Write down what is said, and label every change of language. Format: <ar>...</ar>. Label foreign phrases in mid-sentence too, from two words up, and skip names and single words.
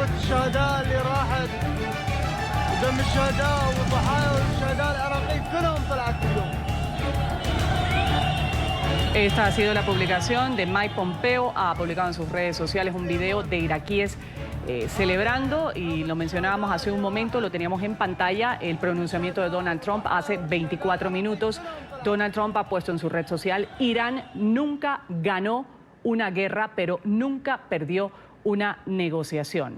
<ar>الشهداء اللي راحت ودم الشهداء والضحايا والشهداء العراقيين كلهم طلعت اليوم.</ar> <es>Esta ha sido la publicación de Mike Pompeo. Ha publicado en sus redes sociales un video de iraquíes celebrando, y lo mencionábamos hace un momento, lo teníamos en pantalla, el pronunciamiento de Donald Trump hace 24 minutos. Donald Trump ha puesto en su red social: Irán nunca ganó una guerra, pero nunca perdió una negociación.</es>